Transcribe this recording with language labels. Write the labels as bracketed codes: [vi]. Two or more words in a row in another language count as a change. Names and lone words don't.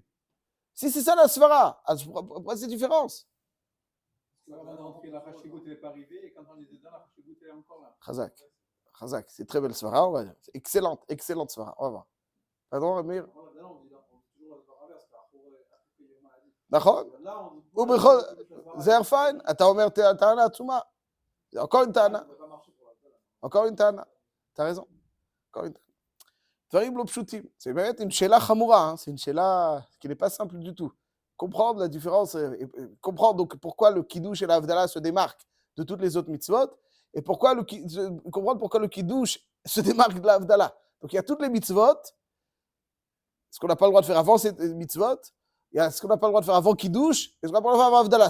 [fr] Si c'est ça la svara, pourquoi c'est différence? Avant d'entrer, la Hashigut n'est pas arrivée, et quand on est dedans, la Hashigut est encore là. Chazak, c'est très belle svara, on va dire. C'est excellente svara, on va voir. Pardon, Amir? Non, on dit toujours la svara inverse, [he] נכון? ובכל... זה ערפיים, אתה אומר טענה עצומה. [fr] encore une טענה. encore une טענה. t'as raison. encore une טענה. [he] דברים לא פשוטים. [fr] c'est באמת une [he] שאלה חמורה, [fr] c'est une שאלה qui n'est pas simple du tout. Comprendre la différence, comprendre donc pourquoi le Kiddush et la Havdalah se démarquent de toutes les autres mitzvot, et comprendre pourquoi le Kiddush se démarque de la Havdalah. Donc il y a toutes les mitzvot, ce qu'on n'a pas le droit de faire avant ces mitzvot, il y a ce qu'on n'a pas le droit de faire avant Kiddush, et ce qu'on n'a pas le droit de faire avant Havdalah.